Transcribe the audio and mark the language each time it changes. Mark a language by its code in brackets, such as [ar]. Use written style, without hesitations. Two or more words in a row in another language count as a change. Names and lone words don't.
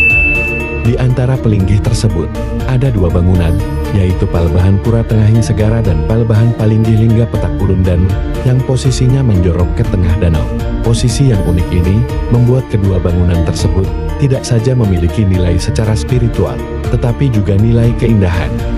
[id] Di antara pelinggih tersebut, ada dua bangunan, yaitu Palebahan Pura Tengahing Segara dan Palebahan Palinggih Lingga Petak Ulun Danu, yang posisinya menjorok ke tengah danau. Posisi yang unik ini membuat kedua bangunan tersebut tidak saja memiliki nilai secara spiritual, tetapi juga nilai keindahan.